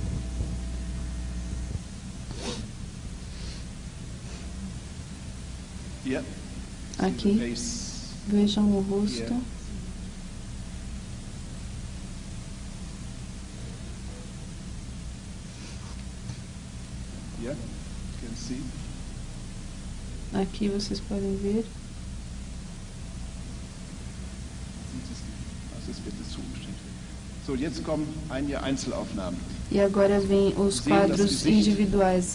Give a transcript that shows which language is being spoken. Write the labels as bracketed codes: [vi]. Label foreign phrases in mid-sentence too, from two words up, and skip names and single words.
[de] Hier. [pt] Aqui. Vejam o rosto. [de] Hier. [en] You can see. [pt] Aqui vocês podem ver. [de] Das ist bitte zugestellt. So, jetzt kommen einige Einzelaufnahmen. [pt] E agora vem os quadros individuais.